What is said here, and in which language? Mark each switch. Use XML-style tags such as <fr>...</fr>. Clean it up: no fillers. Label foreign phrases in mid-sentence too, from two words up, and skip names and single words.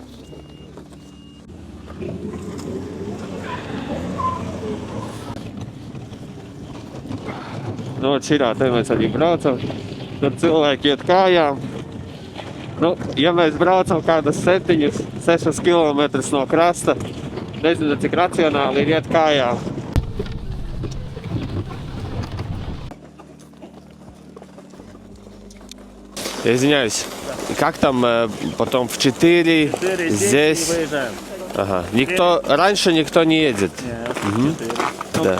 <lv>Nu, širā te mēs arī braucam. Tur cilvēki iet kājām. Nu, ja mēs braucam kādas 7-6 kilometrus no krasta, nezinu, cik racionāli ir iet kājām.</lv> <ru>Извиняюсь, как там потом в 4 здесь? Выезжаем. Ага. Раньше никто не едет. Нет, 4. Да.</ru>